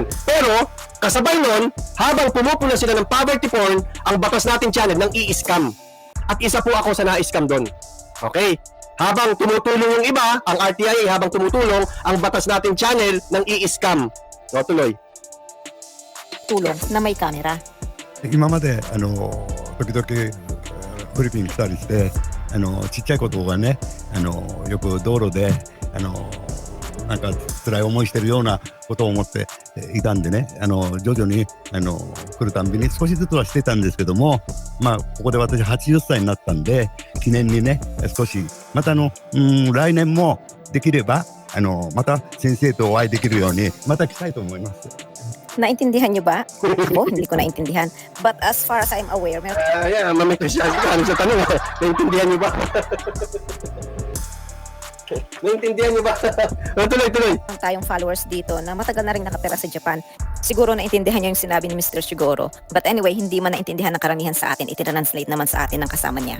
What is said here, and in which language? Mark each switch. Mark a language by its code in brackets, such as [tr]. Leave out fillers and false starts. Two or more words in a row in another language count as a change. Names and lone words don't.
[tl] Pero, kasabay nun, habang pumupuna sila ng [en] poverty porn, [tl] ang batas nating channel ng i-scam. At isa po ako sa na-scam doon. Okay? Habang tumutulong yung iba, ang RTIA, habang tumutulong, ang batas nating channel ng i-scam. So, tuloy. tulong na may kamera. [ja] 今まで時々フィリピン来たりしてちっちゃい子とかねよく道路でなんか辛い思いしてるようなことを思っていたんでね徐々に来るたんびに少しずつはしてたんですけどもまあここで私80歳になったんで記念にね少しまた来年もできればまた先生とお会いできるようにまた来たいと思います。 [tl] Naintindihan nyo ba? Ako, hindi ko naintindihan. [en] But as far as I'm aware, [tl] meron Ayan, Mami Christian, ano sa tanong, naintindihan niyo ba? Naintindihan niyo ba? Tuloy. tayong followers dito na matagal na rin nakatira sa Japan. Siguro naintindihan niya yung sinabi ni Mr. Shigoro. [en] But anyway, [tl] hindi man naintindihan ng karamihan sa atin. Itinranslate naman sa atin ng kasama niya.